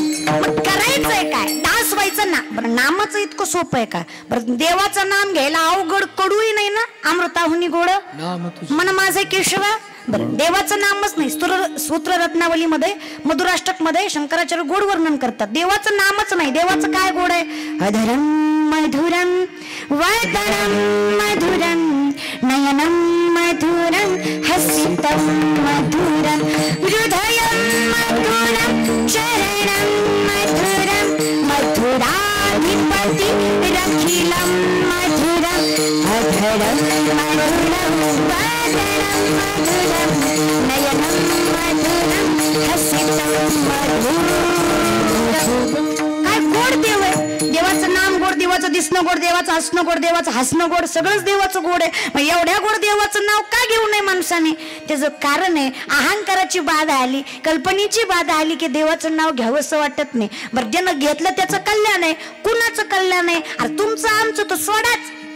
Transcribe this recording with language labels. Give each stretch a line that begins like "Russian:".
Marathi: देवाचं नाम, बरं नामाचं इतकं सोपं आहे का? बरं देवाचं नाम घ्यायला अवघड कडूही नाही ना. अमृताहुनी गोड मन माझे केशवा. बरं देवाचं नामच नाही. सूत्र रत्नावलीमध्ये मधुराष्टक मध्ये शंकराचार्य गोड वर्णन करतात. देवाचं नामच नाही. देवाचं काय गोड आहे?
Sanskrit: अधरम मधुरम वदनम मधुरम नयनम मधुरम हसितम मधुरम हृदयम मधुरम चरणम मधुरम मधुराधिपति रखिलम मधुरम अधरम मधुरम वदनम मधुरम नयनम मधुरम हसितम मधुरम.
Marathi: काय गोड देव आहे. देवाचं नाम गोड, देवाचं दिसणं गोड, देवाचं हसणं गोड, देवाचं हसणं गोड, सगळंच देवाचं गोड आहे. मग एवढ्या गोड देवाचं नाव का घेऊ नये माणसाने? त्याचं कारण आहे अहंकाराची बाधा आली, कल्पनेची बाधा आली की देवाचं नाव घ्यावंसं वाटत नाही. बरं ज्यानं घेतलं त्याचं कल्याण आहे. कुणाचं कल्याण आहे? अरे तुमचं आमचं तर सोडाच.